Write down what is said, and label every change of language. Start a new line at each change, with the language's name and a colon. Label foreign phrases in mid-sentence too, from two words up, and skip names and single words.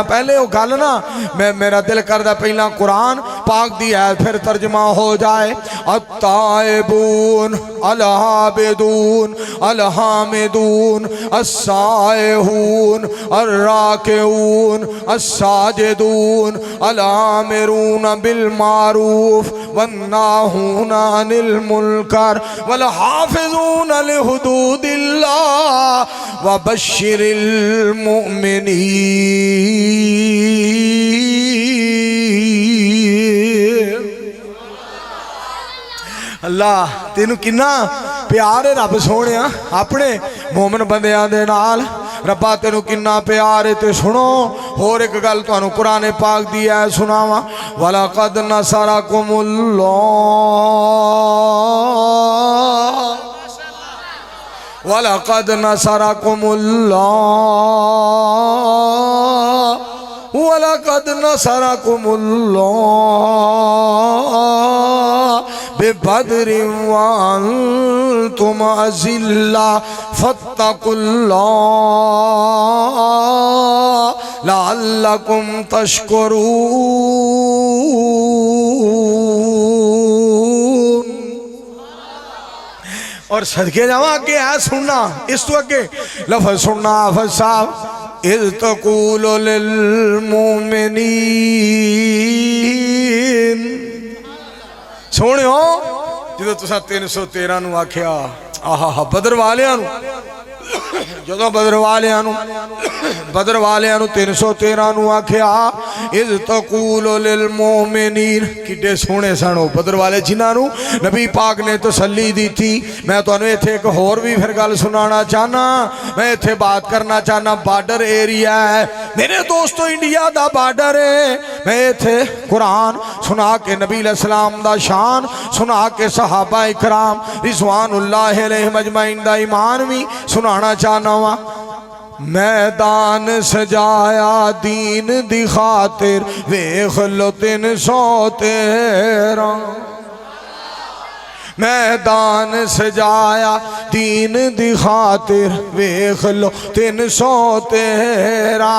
Punjabi: پہلے وو گل نا میں میرا دل کردا پہلا قرآن پاک دی ہے پھر ترجمہ ہو جائے.
Arabic: التائبون العابدون الحامدون السائحون الراكعون الساجدون الآمرون بالمعروف والناهون عن المنكر والحافظون لحدود الله وبشر المؤمنين.
Punjabi: اللہ تینوں کنا پیار ہے رب سوہنیا اپنے مومن بندیاں دے نال. ربا تینوں کنا پیار ہے۔ تے سنو ہور اک گل تہانوں قرآن پاک دی ہے سناواں.
Arabic: ولقد نصركم الله ولقد نصركم الله ولقد نصركم الله ببدر وأنتم أذلة فاتقوا الله لعلكم تشكرون.
Punjabi: اور صدقے جاواں کے ہے سننا، اس توں اگے لفظ سننا حافظ صاحب.
Arabic: إذ تقول للمؤمنين,
Punjabi: سوہنیو جو تسا 313 نوں آکھیا آہا بدر والیاں نوں، جدوں بدر والیاں نوں 313 نوں آکھیا
Arabic: إذ تقول للمؤمنين,
Punjabi: کڈے سوہنے سن وو بدر والے جنہاں نوں نبی پاک نے تسلی دی تھی. میں تہانوں ایتھے اک ہور وی پھر گل سنانا چاہنا۔ میں ایتھے بات کرنا چاہنا,
English: border area
Punjabi: ہے میرے دوستوں، انڈیا دا بارڈر ہے. میں ایتھے قرآن سنا کے
Arabic: نبي عليه السلام
Punjabi: دا شان سنا کے صحابہ اکرام
Arabic: رضوان الله عليهم أجمعين
Punjabi: دا ایمان وی سنانا چاہنا وا. میدان سجایا دین دی خاطر ویکھ لو 313. میدان سجایا دین دی خاطر ویکھ لو 313.